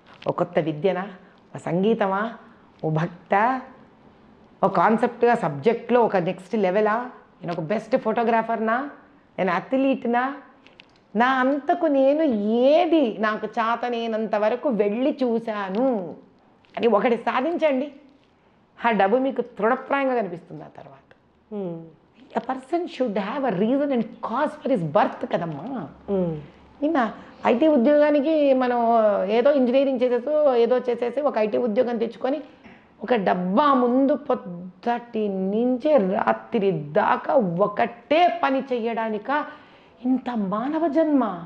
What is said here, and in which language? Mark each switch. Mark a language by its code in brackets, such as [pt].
[te] ఒక కొత్త విద్యనా, ఒక సంగీతమా, ఓ భక్త, ఒక కాన్సెప్ట్గా సబ్జెక్ట్లో ఒక నెక్స్ట్ లెవెలా, నేను ఒక బెస్ట్ ఫోటోగ్రాఫర్నా, నేను అథ్లీట్నా, నా అంతకు నేను ఏది నాకు చేతనేనంత వరకు వెళ్ళి చూశాను అని ఒకటి సాధించండి. ఆ డబ్బు మీకు తృఢప్రాయంగా కనిపిస్తుంది. ఆ తర్వాత [en] a person should have a reason and cause for his birth [te] కదమ్మా. నిన్న ఐటీ ఉద్యోగానికి మనం ఏదో ఇంజనీరింగ్ చేసేసి ఒక ఐటీ ఉద్యోగం తెచ్చుకొని ఒక డబ్బా ముందు పొద్దుటి నుంచి రాత్రి దాకా ఒకటే పని చెయ్యడానిక ఇంత మానవ జన్మ.